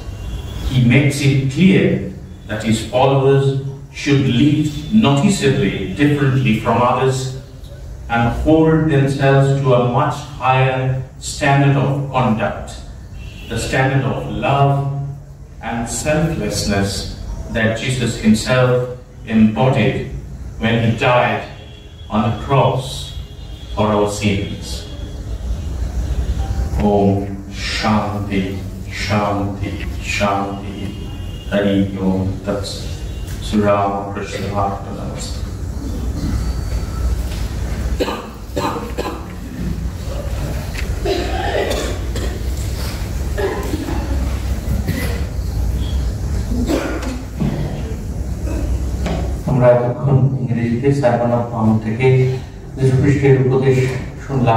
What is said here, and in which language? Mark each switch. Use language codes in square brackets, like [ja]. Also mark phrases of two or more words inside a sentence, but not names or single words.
[en] He makes it clear that his followers should live noticeably differently from others and hold themselves to a much higher standard of conduct, the standard of love and selflessness that Jesus himself embodied when he died on the cross for our sins. [sa] ओम् शान्ति, शान्ति, शान्ति, हरि ओम् तत् सत्. राम कृष्ण अर्पणमस्तु. [bn] আমরা এতক্ষণ ইংরেজিতে সার্মন অফ মাউন্ট থেকে যীশু খ্রিস্টের উপদেশ শুনলাম।